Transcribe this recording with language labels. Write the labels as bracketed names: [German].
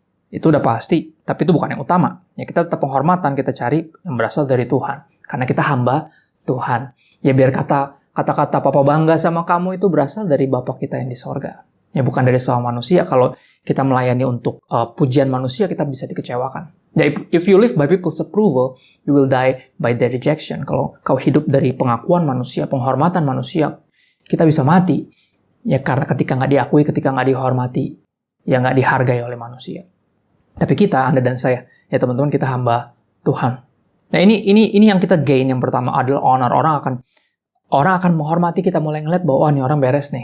[Indonesian] Itu udah pasti, tapi itu bukan yang utama. Ya, kita tetap penghormatan, kita cari yang berasal dari Tuhan. Karena kita hamba Tuhan. Ya, biar kata-kata Papa bangga sama kamu itu berasal dari Bapa kita yang di sorga. Ya, bukan dari sesama manusia. Kalau kita melayani untuk pujian manusia, kita bisa dikecewakan. [English] Ya, if you live by people's approval, you will die by their rejection. [Indonesian] Kalau kau hidup dari pengakuan manusia, penghormatan manusia, kita bisa mati. Ya, karena ketika nggak diakui, ketika nggak dihormati, ya nggak dihargai oleh manusia. Tapi kita, Anda dan saya, ya teman-teman, kita hamba Tuhan. Nah, ini yang kita gain yang pertama adalah honor. Orang akan menghormati kita, mulai ngeliat bahwa ini orang beres nih.